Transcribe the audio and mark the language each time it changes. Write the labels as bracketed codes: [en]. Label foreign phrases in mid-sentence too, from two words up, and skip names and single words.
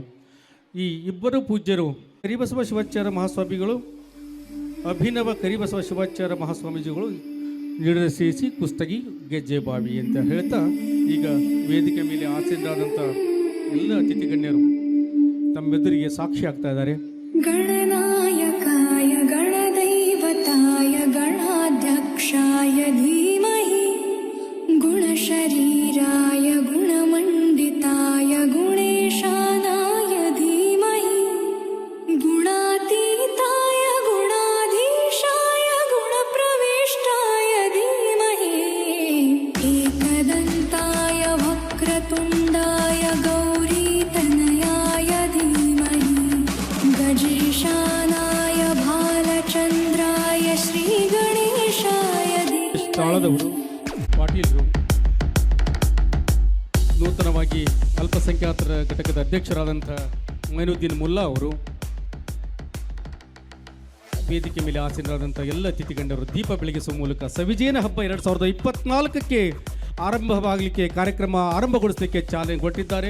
[kn] ಈ ಇಬ್ಬರು ಪೂಜ್ಯರು ಕರಿಬಸವ ಶಿವಾಚಾರ್ಯ ಮಹಾಸ್ವಾಮಿಗಳು, ಅಭಿನವ ಕರಿಬಸವ ಶಿವಾಚಾರ್ಯ ಮಹಾಸ್ವಾಮೀಜಿಗಳು ನಿರ್ದೇಶಿಸಿ ಕುಷ್ಟಗಿ ಗೆಜ್ಜೆಬಾವಿ ಅಂತ ಹೇಳ್ತಾ, ಈಗ ವೇದಿಕೆ ಮೇಲೆ ಆಸೀನರಾದಂಥ ಎಲ್ಲ ಅತಿಥಿ ಗಣ್ಯರು ತಮ್ಮೆದುರಿಗೆ ಸಾಕ್ಷಿ ಆಗ್ತಾ ಇದ್ದಾರೆ. [sa] गणनायकाय गणदैवताय गणाध्यक्षाय धीमहि, गुणशरीराय गुणमण्डिताय गुणेशानाय धीमहि, गुणातीताय गुणाधीशाय गुणप्रविष्टाय धीमहि, एकदन्ताय वक्रतुण्डाय गौरीतनयाय धीमहि, ಗಜೇಶಾನಾಯ ಬಾಲಚಂದ್ರಾಯ ಶ್ರೀ ಗಣೇಶಾಯ [kn] ತಾಳದವರು ಪಾಟೀಲರು, ನೂತನವಾಗಿ ಅಲ್ಪಸಂಖ್ಯಾತರ ಘಟಕದ ಅಧ್ಯಕ್ಷರಾದಂಥ ಮೈನುದ್ದೀನ್ ಮುಲ್ಲಾ ಅವರು, ವೇದಿಕೆ ಮೇಲೆ ಆಸೀನರಾದಂಥ ಎಲ್ಲ ಅತಿಥಿ ಗಣ್ಯರು ದೀಪ ಬೆಳಗಿಸುವ ಮೂಲಕ ಸವಿಜೇನ ಹಬ್ಬ 2024ಕ್ಕೆ ಆರಂಭವಾಗಲಿಕ್ಕೆ ಕಾರ್ಯಕ್ರಮ ಆರಂಭಗೊಳಿಸಲಿಕ್ಕೆ ಚಾಲನೆ ಕೊಟ್ಟಿದ್ದಾರೆ.